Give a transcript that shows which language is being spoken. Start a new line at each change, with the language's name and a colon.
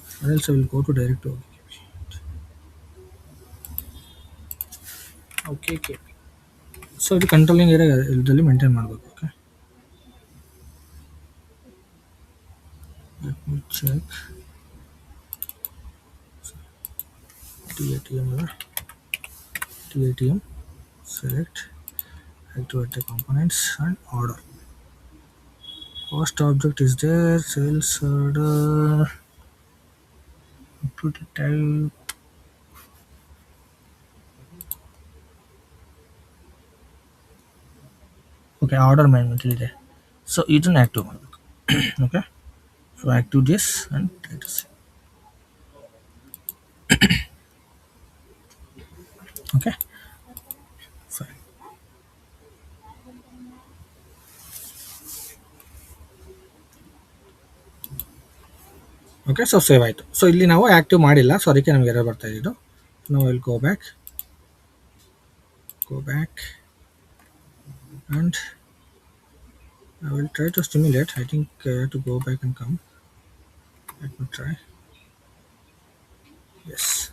English: else I will go to direct to okay KP.
Kannada: So ಇದು controlling area ಇದರಲ್ಲಿ maintain ಮಾಡಬೇಕು.
English: Okay, let me check TATM ಅಲ್ಲ, TATM, select, activate the components and order. Cost object is there, sales order, activity type. Okay, order management
Kannada: ಇದೆ. So ಇದನ್ನು active ಮಾಡಬೇಕು.
English: Okay, so active this and status. Okay, fine.
Kannada: Okay, so save ಆಯಿತು. So ಇಲ್ಲಿ ನಾವು active ಮಾಡಿಲ್ಲ, so ಅದಕ್ಕೆ ನಮಗೆ error ಬರ್ತಾ ಇದ್ದು.
English: ನಾವು will go back and I will try to stimulate. I think I have to go back and come. Let me try. Yes.